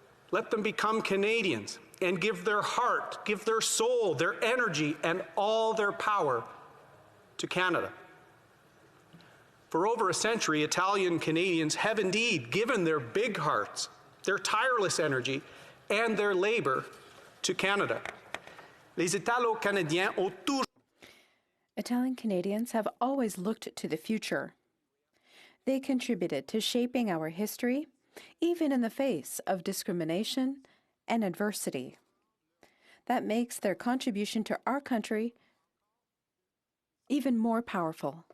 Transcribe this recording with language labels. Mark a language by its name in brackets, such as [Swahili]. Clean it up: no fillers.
[English] Let them become Canadians and give their heart, give their soul, their energy, and all their power to Canada." For over a century, Italian Canadians have indeed given their big hearts, their tireless energy, and their labor to Canada. [French] Les Italo-Canadiens ont toujours... [English] Italian Canadians have always looked to the future. They contributed to shaping our history, even in the face of discrimination and adversity. That makes their contribution to our country even more powerful.